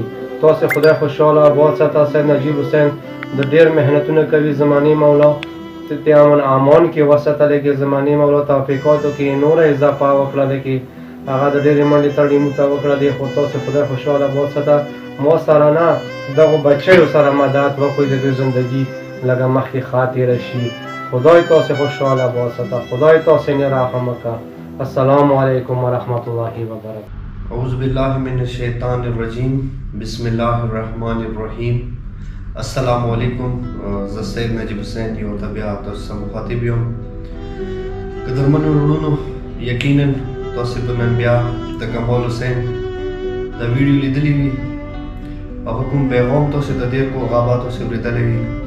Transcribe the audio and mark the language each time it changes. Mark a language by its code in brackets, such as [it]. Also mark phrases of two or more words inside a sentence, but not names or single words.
[ps] تاسې خدای خوشحاله وساته. سید نجیب حسین د ډېر محنتونه کوي، زمانې مولا ته امن امان کې وساتلی کې زمانې مولا توفیقاتو کې نوره اضافه وکړله کې هغه د ډېرې منډې تړې موږ ته وکړه دی. خو تاسې خدای خوشحاله وساته. ما سره نه دغو بچیو سره مدد وکړئ د دوی زندګي لږه مخکې ښه تېره شي. خدای تاسې خوشحاله وساته. خدای تاسې نه رحم وکړه. [ar] السلام علیکم ورحمة الله وبرکاته. اعوذ باللہ من الشیطان الرجیم، بسم اللہ الرحمن الرحیم. السلام علیکم. [ps] زه سید نجیب حسین یو ته بیا تاسو سره مخاطب یم. قدرمنو وروڼو، یقینا تاسې به نن بیا د کمال حسین دا ویډیو لیدلې وي، هغه کوم پیغام تاسې د دې کو هغه به تاسې اورېدلی وي.